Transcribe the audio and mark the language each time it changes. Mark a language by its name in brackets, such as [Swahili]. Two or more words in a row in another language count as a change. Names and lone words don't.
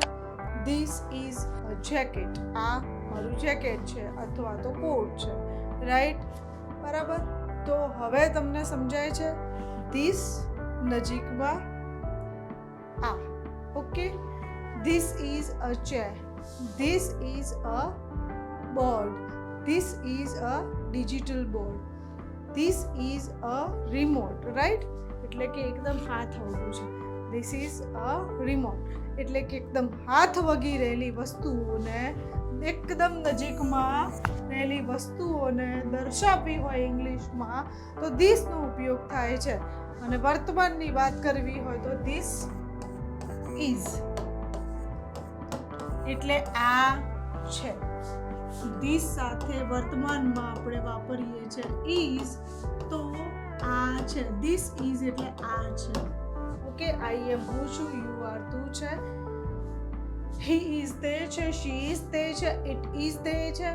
[English] this is a jacket. [Gujarati] આ મારું જેકેટ છે અથવા તો કોટ છે, રાઈટ? બરાબર? તો હવે તમને સમજાય છે ધીસ નજીકમાં આ. [English] Okay, this is a chair. This is a board. This is a digital board. This is a remote, right? [Gujarati] એટલે કે એકદમ હાથ વગું છે. [English] This is a remote. [Gujarati] એટલે કે એકદમ હાથ વગી રહેલી વસ્તુઓને, એકદમ નજીકમાં રહેલી વસ્તુઓને દર્શાવવી હોય ઇંગ્લિશમાં તો this નો ઉપયોગ થાય છે. અને વર્તમાનની વાત કરવી હોય તો [English] this is [Gujarati] એટલે આ છે. ધીસ સાથે વર્તમાનમાં આપણે વાપરીએ છીએ ઇઝ, તો આ છે. [English] this is [Gujarati] એટલે આ છે. [English] Okay, I am [Gujarati] હું છું, [English] you are [Gujarati] તું છે, [English] he is [Gujarati] તે છે, [English] she is [Gujarati] તે છે, [English] it is [Gujarati] તે છે.